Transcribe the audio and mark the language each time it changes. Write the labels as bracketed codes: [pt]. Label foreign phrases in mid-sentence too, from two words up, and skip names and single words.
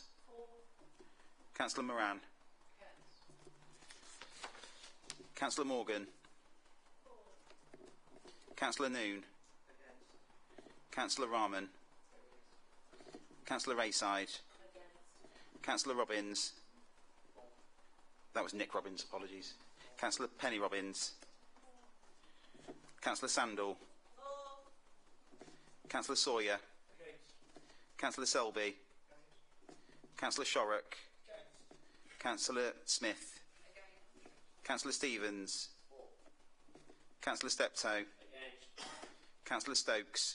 [en] Councillor Moran. Councillor Morgan. Councillor Noon. Councillor Rahman. Councillor Rayside. Councillor Robbins. That was Nick Robbins, apologies. Councillor Penny Robbins. Councillor Sandal. Councillor Sawyer. Councillor Selby. Councillor Shorrock. Councillor Smith. Councillor Stevens. Councillor Steptoe. Councillor Stokes.